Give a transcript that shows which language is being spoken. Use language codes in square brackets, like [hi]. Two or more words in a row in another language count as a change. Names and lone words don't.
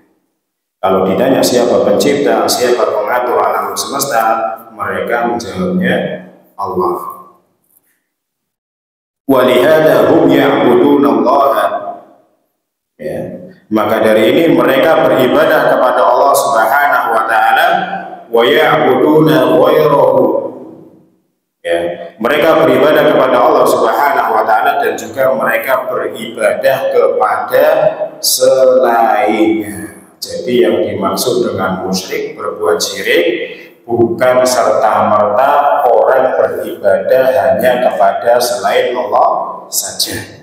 [id] Kalau ditanya siapa pencipta, siapa pengatur alam semesta, mereka menjawabnya Allah. [ar] ولهذا هم يعبدون الله, [id] ya, maka dari ini mereka beribadah kepada Allah [ar] سبحانه وتعالى, ويعبدون غيره, [id] ya, mereka beribadah kepada Allah [ar] سبحانه وتعالى [id] dan juga mereka beribadah kepada selainnya. Jadi yang dimaksud dengan musyrik, berbuat syirik, bukan serta-merta orang beribadah hanya kepada selain Allah saja.